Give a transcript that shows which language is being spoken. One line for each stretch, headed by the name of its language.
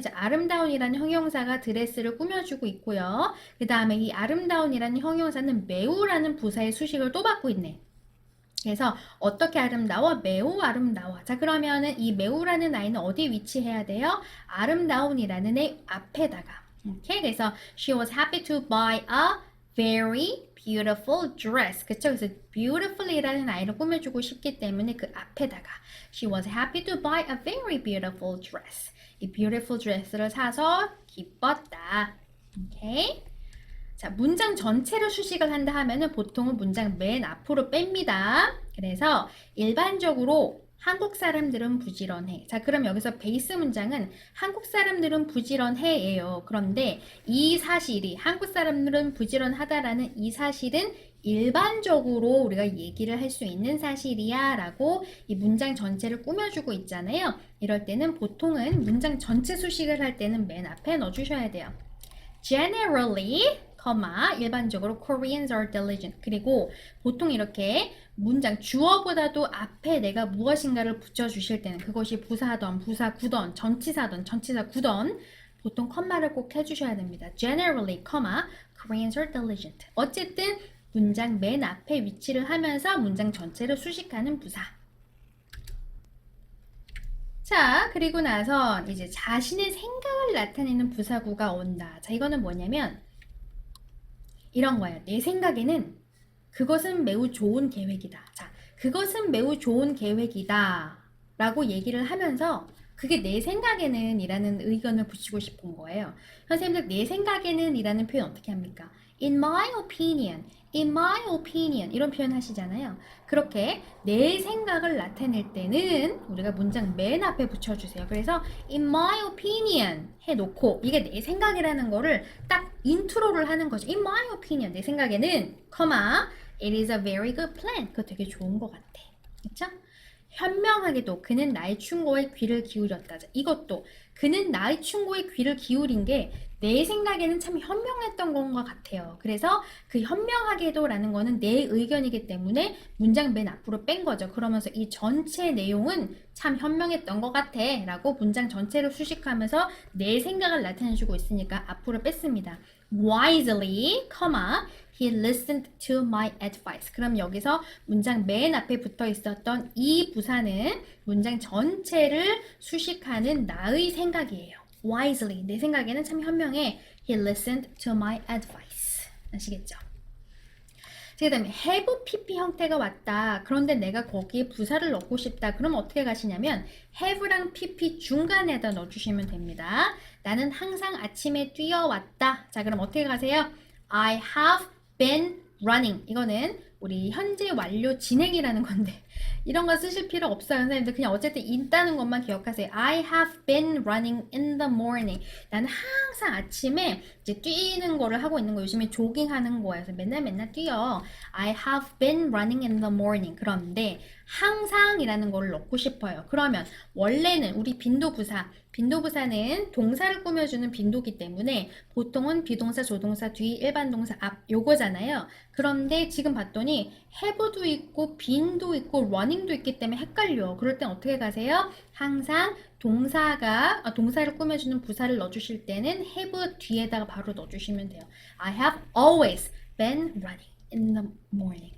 Korean: 자, 아름다운이라는 형용사가 드레스를 꾸며주고 있고요. 그 다음에 이 아름다운이라는 형용사는 매우라는 부사의 수식을 또 받고 있네. 그래서 어떻게 아름다워? 매우 아름다워. 자, 그러면은 이 매우라는 아이는 어디에 위치해야 돼요? 아름다운이라는 애 앞에다가. 오케이?
English: 그래서 she was happy to buy a very beautiful dress.
Korean: 그쵸? 그래서 beautiful이라는 아이를 꾸며주고 싶기 때문에 그 앞에다가
English: she was happy to buy a very beautiful dress.
Korean: 이 beautiful dress를 사서 기뻤다. 오케이? 자, 문장 전체를 수식을 한다 하면은 보통은 문장 맨 앞으로 뺍니다. 그래서 일반적으로 한국 사람들은 부지런해. 자, 그럼 여기서 베이스 문장은 한국 사람들은 부지런해예요. 그런데 이 사실이 한국 사람들은 부지런하다라는 이 사실은 일반적으로 우리가 얘기를 할 수 있는 사실이야 라고 이 문장 전체를 꾸며주고 있잖아요. 이럴 때는 보통은 문장 전체 수식을 할 때는 맨 앞에 넣어주셔야 돼요.
English: Generally, 일반적으로 Koreans are diligent.
Korean: 그리고 보통 이렇게 문장 주어보다도 앞에 내가 무엇인가를 붙여주실 때는 그것이 부사던, 부사구던, 전치사던, 전치사구던 보통 컴마를 꼭 해주셔야 됩니다.
English: Generally, Koreans are diligent.
Korean: 어쨌든 문장 맨 앞에 위치를 하면서 문장 전체를 수식하는 부사. 자, 그리고 나서 이제 자신의 생각을 나타내는 부사구가 온다. 자, 이거는 뭐냐면 이런 거예요. 내 생각에는 그것은 매우 좋은 계획이다. 자, 그것은 매우 좋은 계획이다 라고 얘기를 하면서 그게 내 생각에는 이라는 의견을 붙이고 싶은 거예요. 선생님들 내 생각에는 이라는 표현 어떻게 합니까?
English: In my opinion, in my opinion
Korean: 이런 표현 하시잖아요. 그렇게 내 생각을 나타낼 때는 우리가 문장 맨 앞에 붙여주세요. 그래서 in my opinion 해놓고 이게 내 생각이라는 거를 딱 인트로를 하는 거죠.
English: In my opinion
Korean: 내 생각에는
English: it is a very good plan.
Korean: 그거 되게 좋은 것 같아. 그쵸? 현명하게도 그는 나의 충고에 귀를 기울였다. 이것도 그는 나의 충고에 귀를 기울인 게 내 생각에는 참 현명했던 것 같아요. 그래서 그 현명하게도라는 거는 내 의견이기 때문에 문장 맨 앞으로 뺀 거죠. 그러면서 이 전체 내용은 참 현명했던 것 같아 라고 문장 전체를 수식하면서 내 생각을 나타내주고 있으니까 앞으로 뺐습니다.
English: Wisely, he listened to my advice.
Korean: 그럼 여기서 문장 맨 앞에 붙어 있었던 이 부사는 문장 전체를 수식하는 나의 생각이에요. Wisely, 내 생각에는 참 현명해.
English: He listened to my advice.
Korean: 아시겠죠? 그 다음에 have pp 형태가 왔다. 그런데 내가 거기에 부사를 넣고 싶다. 그럼 어떻게 가시냐면 have랑 pp 중간에다 넣어주시면 됩니다. 나는 항상 아침에 뛰어왔다. 자, 그럼 어떻게 가세요?
English: I have been running.
Korean: 이거는 우리 현재 완료 진행이라는 건데 이런 거 쓰실 필요 없어요. 선생님들 그냥 어쨌든 있다는 것만 기억하세요.
English: I have been running in the morning.
Korean: 나는 항상 아침에 이제 뛰는 거를 하고 있는 거. 요즘에 조깅하는 거예요. 그래서 맨날 뛰어.
English: I have been running in the morning.
Korean: 그런데 항상이라는 거를 넣고 싶어요. 그러면 원래는 우리 빈도부사는 동사를 꾸며주는 빈도기 때문에 보통은 비동사, 조동사 뒤, 일반 동사 앞 요거잖아요. 그런데 지금 봤더니 have도 있고 been도 있고 running도 있기 때문에 헷갈려. 그럴 땐 어떻게 가세요? 항상 동사를 꾸며주는 부사를 넣어주실 때는 have 뒤에다가 바로 넣어주시면 돼요.
English: I have always been running in the morning.